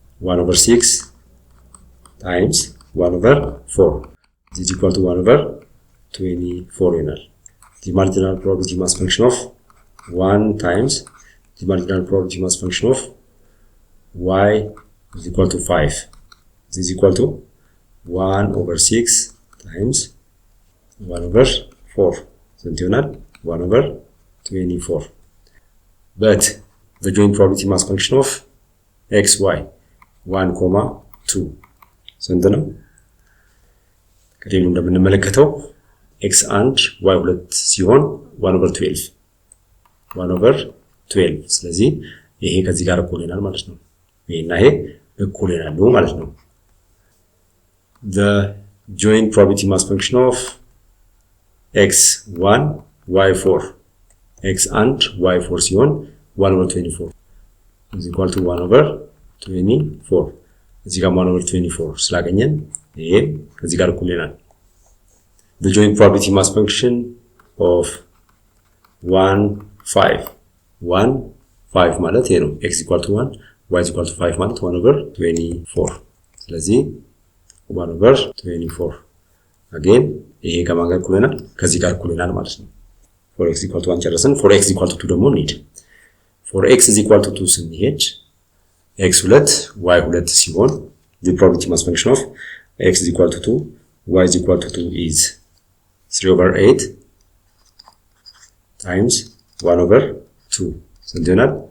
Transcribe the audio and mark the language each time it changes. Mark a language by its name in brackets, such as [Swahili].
[English] 1/6 times 1/4 this is equal to 1/24 [Amharic] ይሆናል። [English] the marginal probability mass function of 1 times the marginal probability mass function of y is equal to 5 this is equal to 1/6 times 1/4 [Amharic] ስንት ይሆናል? [English] 1/24 but the joint probability mass function of x, y 1, 2 ስንት ነው? [Amharic] ከሌሉ እንደምንመለከተው x 1 y 2 ሲሆን 1/12 ስለዚህ ይሄ ከዚህ ጋር እኩል ይሆናል ማለት ነው። ይሄና ይሄ እኩል ይሆናሉ ማለት ነው። [English] the joint probability mass function of x 1 y 4 x 1 y 4 [Amharic] ሲሆን [English] 1/24 is equal to 1/24 [Amharic] እዚህ ጋር 1/24 ስላገኘን ይሄ ከዚህ ጋር እኩል ይሆናል። [English] the joint probability mass function of 1 [Amharic] 5 ማለት ይሄ ነው። [English] x equal to 1 y equal to 5 [Amharic] ማለት 1/24 ስለዚህ 1/24 again ይሄ ከማን ጋር እኩል ይሆናል? ከዚህ ጋር እኩል ይሆናል ማለት ነው። [English] for x equal to 1 [Amharic] ጨረስን። [English] for x equal to 2 [Amharic] ደግሞ እንሂድ። [English] for x is equal to 2 [Amharic] ስንሄድ [English] x 2 y 2 [Amharic] ሲሆን [English] the probability mass function of x is equal to 2 y is equal to 2 is 3/8 times 1/2 [Amharic] ስንት ይሆናል?